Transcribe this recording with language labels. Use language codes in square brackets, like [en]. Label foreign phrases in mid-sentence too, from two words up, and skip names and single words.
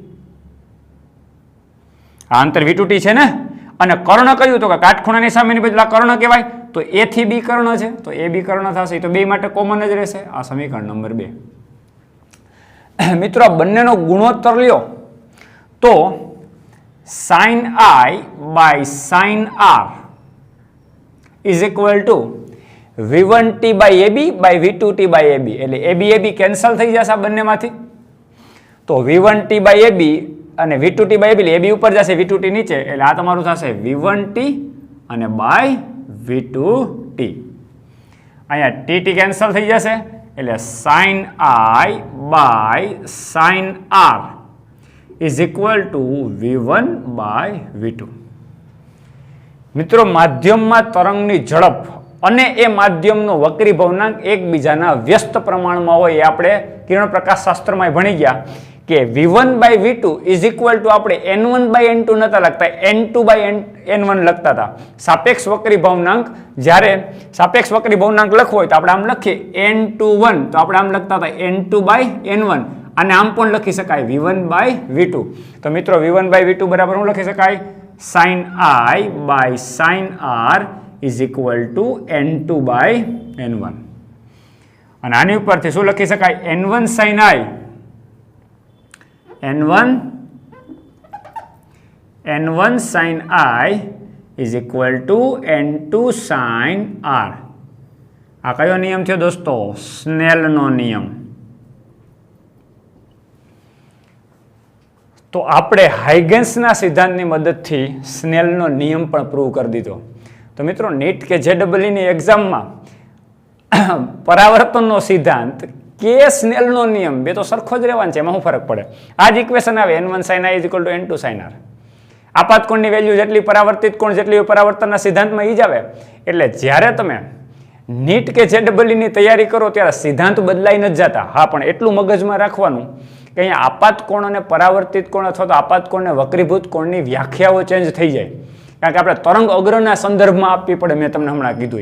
[gu] આ અંતર V2T છે ને. અને કર્ણ કયું તો કે કાટખૂણાની સામેની બાજુ કર્ણ કહેવાય, તો A થી B કર્ણ છે, તો AB કર્ણ થશે, તો બે માટે કોમન જ રહેશે. આ સમીકરણ નંબર 2. મિત્રો બંનેનો ગુણોત્તર લ્યો તો [en] sin I by sin R is equal to V1T by AB by V2T by AB. [gu] એટલે AB કેન્સલ થઈ જશે આ બંનેમાંથી, તો [en] V1T by AB [gu] અને [en] V2T by AB, [gu] એટલે AB ઉપર જશે, V2T નીચે, એટલે આ તમારું થશે V1T અને [en] by V2T. [gu] અહીંયા TT કેન્સલ થઈ જશે, એટલે [en] sin I by sin R is equal to V1 by V2. [gu] મિત્રો માધ્યમમાં તરંગની ઝડપ અને એ માધ્યમનો વક્રીભવનાંક એકબીજાના વ્યસ્ત પ્રમાણમાં હોય એ આપણે કિરણ પ્રકાશ શાસ્ત્રમાં ભણી ગયા કે [en] V1 by V2 is equal to [gu] આપણે [en] N1 by N2 [gu] નતા લખતા, [en] N2 by N1 [gu] લખતા હતા. સાપેક્ષ વક્રીભવનાંક, જ્યારે સાપેક્ષ વક્રીભવનાંક લખવો હોય તો આપણે આમ લખીએ N21, તો આપણે આમ લખતા હતા [en] N2 by N1, [gu] અને આમ પણ લખી શકાય [en] V1 by V2. [gu] તો મિત્રો [en] V1 by V2 [gu] બરાબર શું લખી શકાય? [en] sin I by sin R is equal to N2 by N1. [gu] અને આની ઉપરથી શું લખી શકાય? [en] N1 sin I, N1 sin I is equal to N2 sin R. [gu] આ કયો નિયમ થયો દોસ્તો? સ્નેલનો નિયમ. તો આપણે હાઇગેન્સના સિદ્ધાંતની મદદથી સ્નેલનો નિયમ પણ પ્રૂવ કરી દીધો. તો મિત્રો નીટ કે JEEની એક્ઝામમાં પરાવર્તનનો સિદ્ધાંત કે સ્નેલનો નિયમ બે તો સરખો જ રહેવાનો છે, એમાં શું ફરક પડે? આ જ ઇક્વેશન આવે [en] N1 sin I is equal to N2 sin R. [gu] આપાત કોણની વેલ્યુ જેટલી પરાવર્તિત કોણ જેટલી પરાવર્તનના સિદ્ધાંતમાં ઈ જ આવે. એટલે જ્યારે તમે નીટ કે JEEની તૈયારી કરો ત્યારે સિદ્ધાંત બદલાઈ નથી જતા. હા, પણ એટલું મગજમાં રાખવાનું કે અહીંયા આપાત કોણ અને પરાવર્તિત કોણ અથવા તો આપાત કોણ અને વક્રીભૂત કોણની વ્યાખ્યાઓ ચેન્જ થઈ જાય, કારણ કે આપણે તરંગ અગ્રના સંદર્ભમાં આપવી પડે, મેં તમને હમણાં કીધું.